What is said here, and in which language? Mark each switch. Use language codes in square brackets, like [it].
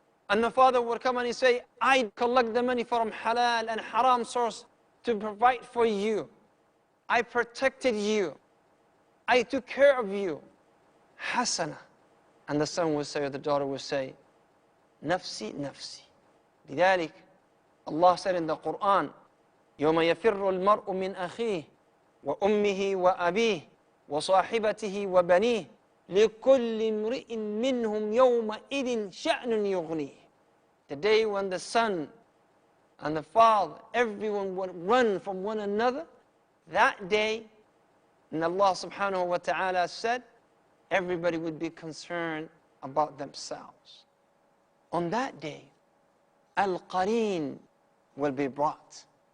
[en] And the father would come and he say, I collect the money from halal and haram source to provide for you. I protected you. I took care of you. Hasana. And the son would say, or the daughter would say, [ar] Nafsi, nafsi. لذلك, [en] Allah said in the Quran, [ar] يوم يفر المرء من أخيه وأمه وأبيه وصاحبته وبنيه لكل امرئ منهم يومئذ شأن يغنيه. [en] The day when the son and the father, everyone would run from one another, that day, and Allah subhanahu wa ta'ala said, everybody would be concerned about themselves. On that day, Al-Qareen will be brought.